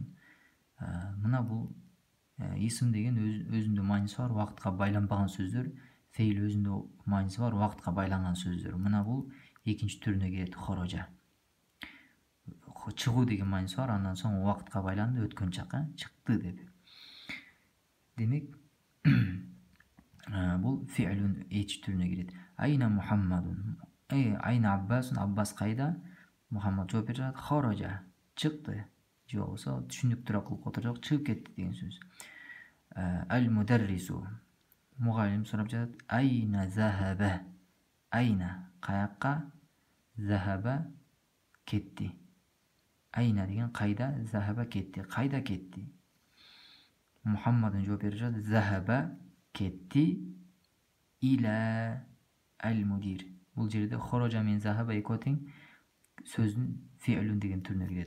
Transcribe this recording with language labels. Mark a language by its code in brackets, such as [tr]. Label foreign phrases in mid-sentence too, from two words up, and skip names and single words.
[ky] Мына бул исм деген өзүндө мааниси бар, убакытка байланбаган сөздөр, фейл өзүндө мааниси бар, убакытка байланган сөздөр. Мына бул экинчи түрүнө кирет, хорожа. Чыгуу деген мааниси бар, андан соң убакытка байланды, өткөн чак, чыкты деп. Демек бул фи'лун экинчи түрүнө кирет. [ar] أين محمد. أين عباس. [ky] Аббас кайда? Мухаммад жооп берип жатат. Хорожа, чыкты. Же болбосо түшүндүктүү кылып отуржок, чыгып кетти деген сөз. Ал-мударрису. Мугалим сурап жатат. [ar] أين ذهب. [ky] Айна каякка, захаба кетти. Айна деген кайда, захаба кетти. Кайда кетти? Мухаммадын жооп берип жатат. Захаба кетти [ar] إلى المدير. [ky] Бул жерде хорожа менен захаба экөө тең сөздүн фи'лун деген түрүнө кирет.